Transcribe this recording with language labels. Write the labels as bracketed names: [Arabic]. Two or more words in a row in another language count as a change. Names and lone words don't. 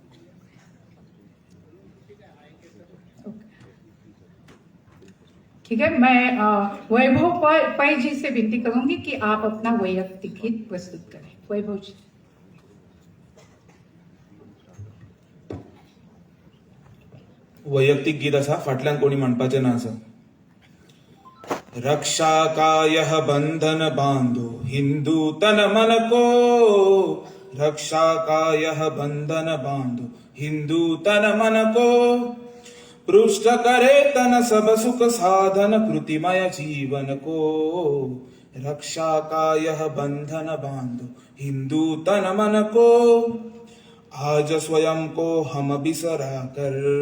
[Hindi] ठीक है, मैं वैभव पै जी से विनती करूंगी कि आप अपना वैयक्तिक गीत प्रस्तुत करें। वैभव जी। [Konkani] वैयक्तिक गीत असा फाटल्यान कोणी म्हणपाचें ना आसा। [Hindi] रक्षा कायः बंधन बांधो हिंदू तन मन को, रक्षा कायः बंधन बांधो हिंदू तन मन को, पृष्ठ करे तन सब सुख साधन कृतिमय जीवन को, रक्षा कायः बंधन बांधो हिंदू तन मन को, आज स्वयं को हम बिसरा कर,